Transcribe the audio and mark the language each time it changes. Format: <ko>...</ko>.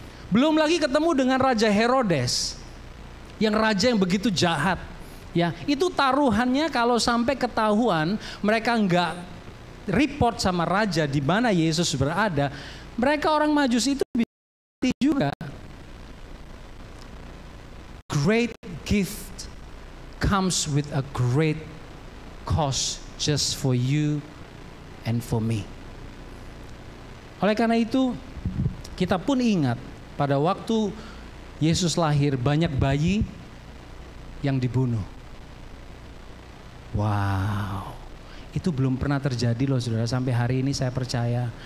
<id>Belum lagi ketemu dengan Raja Herodes, yang raja yang begitu jahat. Ya, itu taruhannya kalau sampai ketahuan mereka enggak report sama raja di mana Yesus berada, mereka orang Majus itu bisa mati juga.</id> <en>Great gift comes with a great cost just for you and for me.</en> <id>Oleh karena itu, kita pun ingat pada waktu Yesus lahir banyak bayi yang dibunuh. Wow. Itu belum pernah terjadi loh saudara sampai hari ini saya percaya.</id>